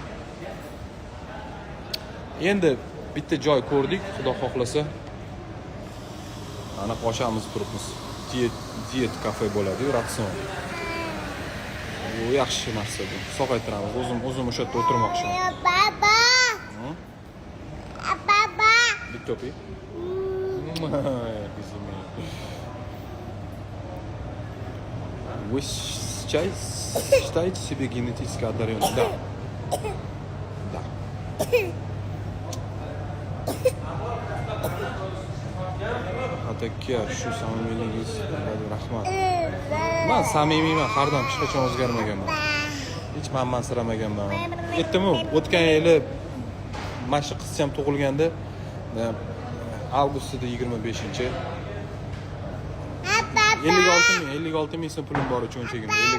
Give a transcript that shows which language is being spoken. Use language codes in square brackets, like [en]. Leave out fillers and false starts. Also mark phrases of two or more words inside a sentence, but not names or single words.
[uz] Endi bitta joy ko'rdik, xudo xohlasa. Ana qo'shamiz turibmiz. Diyet kafe bo'ladi, ratsion. Bu yaxshi narsa bu. Sog'aytiramiz. O'zim o'sha yerda o'tirmoqchiman. Papa. Papa. Bitta o'pi. [ru] Вы считаете себя генетически одаренным? Да. Да. [uz] aka shu samimiyligingiz rahmat. Men samimiyman, har doim hech qachon o'zgarmaganman. Hech manmansiramaganman. Aytdim-ku, o'tgan yili mana shu qizcham tug'ilganda avgustda 25-chi 56 ming so'm pulim bor cho'nchagimda.